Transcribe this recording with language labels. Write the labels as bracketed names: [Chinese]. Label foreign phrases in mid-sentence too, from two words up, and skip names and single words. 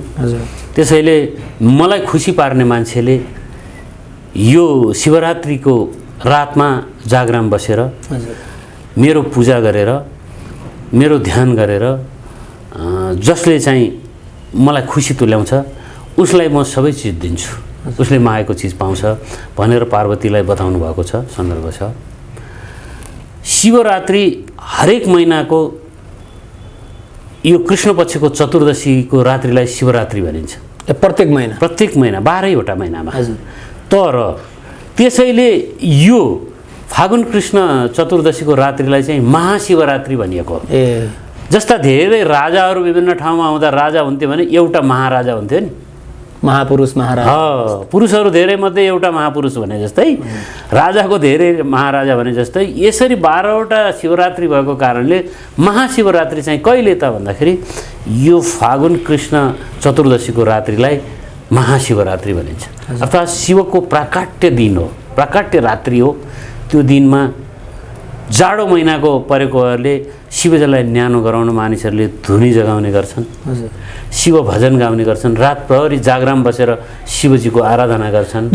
[Nepali] त्यसैले मलाई खुसी पार्ने मान्छेले यो शिवरात्रिको रातमा जागराम बसेर मेरो पूजा गरेर मेरो ध्यान गरेर जसले चाहिँ मलाई खुसी तुल्याउँछ उसलाई म सबै चिज दिन्छु, उसले मागेको चिज पाउँछ भनेर पार्वतीलाई बताउनु भएको छ सन्दर्भ छ। शिवरात्रि हरेक महिनाको यो कृष्ण पक्षको चतुर्दशीको रात्रिलाई शिवरात्रि भनिन्छ। प्रत्येक महिना 12वटा महिनामा। तर त्यसैले यो फागुन कृष्ण चतुर्दशीको रात्रिलाई चाहिँ महाशिवरात्रि भनिएको हो। जस्ता धेरै राजाहरू विभिन्न ठाउँमा आउँदा राजा हुन्थ्यो भने एउटा महाराजा हुन्थ्यो नि, महापुरुष महाराजा। पुरुषहरू धेरै मध्ये एउटा महापुरुष भने जस्तै राजाको धेरै महाराजा भने जस्तै यसरी 12वटा शिवरात्रि भएको कारणले महाशिवरात्रि चाहिँ कहिले त भन्दाखेरि यो फागुन कृष्ण चतुर्दशीको रात्रिलाई महाशिवरात्रि भनिन्छ। अर्थात् शिवको प्राकाट्य दिन हो, प्राकाट्य रात्रि हो। त्यो दिनमा जाडो महिनाको परेकोहरूले शिवजीलाई न्यानो गराउन मानिसहरूले धुनी जगाउने गर्छन्, शिव भजन गाउने गर्छन्, रात प्रहरी जागराम बसेर शिवजीको आराधना गर्छन्।